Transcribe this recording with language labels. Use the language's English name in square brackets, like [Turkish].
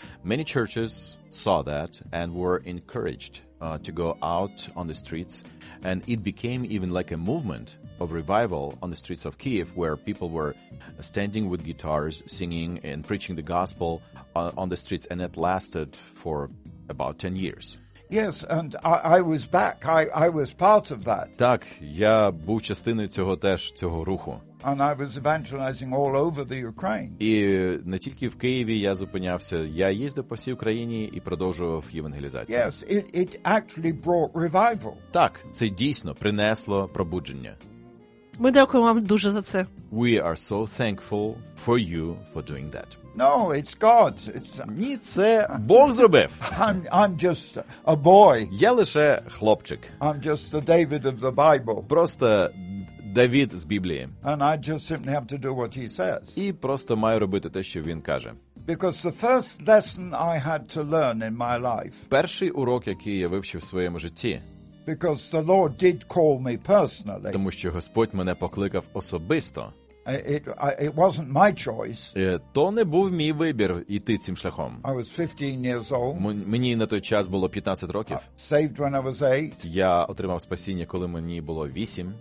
[English] Many churches saw that and were encouraged to go out on the streets, and it became even like a movement of revival on the streets of Kiev, where people were standing with guitars, singing and preaching the gospel on the streets, and it lasted for about 10 years. Yes, and I was back. I was part of that. [Ukrainian] Так, я був частиною цього теж, цього руху. [English] And I was evangelizing all over the Ukraine. [Ukrainian] І не тільки в Києві я зупинявся, я їздив по всій Україні і продовжував євангелізацію. [English] Yes, it actually brought revival. [Ukrainian] Так, це дійсно принесло пробудження. Ми дякуємо вам дуже за це. [English] We are so thankful for you for doing that. No, it's God. [Ukrainian] Ні, це Бог зробив. [English] I'm just a boy. [Ukrainian] Я лише хлопчик. [English] I'm just the David of the Bible. [Ukrainian] Просто Давид з Біблії. [English] And I just simply have to do what he says. [Ukrainian] І просто маю робити те, що він каже. [English] Because the first lesson I had to learn in my life. [Ukrainian] Перший урок, який я вивчив в своєму житті. [English] Because the Lord did call me personally. [Ukrainian] Тому що Господь мене покликав особисто. [English] It wasn't my choice. [Ukrainian] То не був мій вибір іти цим шляхом. [English] I was 15 years old. [Ukrainian] Мені на той час було 15 років. [English] Saved when I was 8. [Ukrainian] Я отримав спасіння, коли мені було 8.